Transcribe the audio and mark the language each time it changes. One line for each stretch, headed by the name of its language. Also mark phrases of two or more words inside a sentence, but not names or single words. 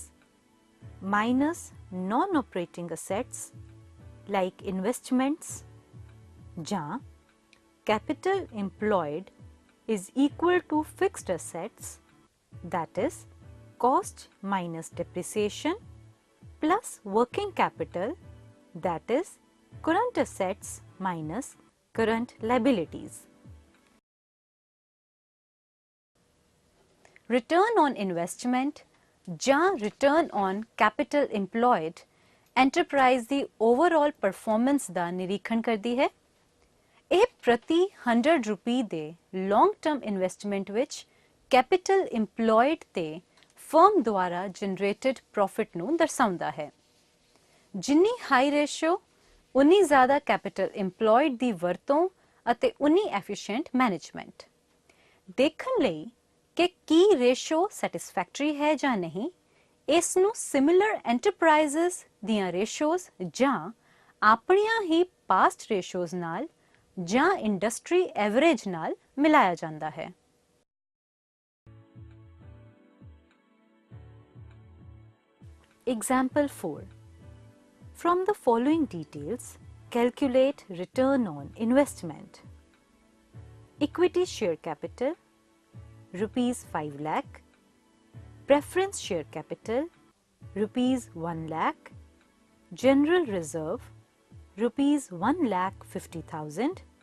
English: minus non-operating assets like investments, ਜਾਂ capital employed is equal to fixed assets, that is cost minus depreciation plus working capital, that is current assets minus current liabilities. Return on investment ਜਾਂ return on capital employed enterprise ਦੀ overall performance
Punjabi: ਦਾ ਨਿਰੀਖਣ ਕਰਦੀ ਹੈ। ਇਹ ਪ੍ਰਤੀ 100 ਰੁਪਏ ਦੇ
English: long term investment
Punjabi: ਵਿੱਚ
English: capital employed
Punjabi: ਤੇ firm ਦੁਆਰਾ
English: generated profit
Punjabi: ਨੂੰ ਦਰਸਾਉਂਦਾ ਹੈ। ਜਿੰਨੀ
English: high ratio
Punjabi: ਉਨੀ ਜ਼ਿਆਦਾ
English: capital employed
Punjabi: ਦੀ ਵਰਤੋਂ ਅਤੇ ਉਨੀ
English: efficient management।
Punjabi: ਦੇਖਣ ਲਈ ਕਿ ਕੀ
English: ratio satisfactory
Punjabi: ਹੈ ਜਾਂ ਨਹੀਂ, ਇਸ ਨੂੰ
English: similar enterprises
Punjabi: ਦੀਆਂ ਰੇਸ਼ੋਜ਼ ਜਾਂ ਆਪਣੀਆਂ ਹੀ
English: past ratios
Punjabi: ਨਾਲ ਜਾਂ
English: industry average
Punjabi: ਨਾਲ ਮਿਲਾਇਆ ਜਾਂਦਾ ਹੈ।
English: Example 4. From the following details, calculate return on investment. Equity share capital rupees 5 lakh, preference share capital rupees 1 lakh, general reserve rupees 1,50,000,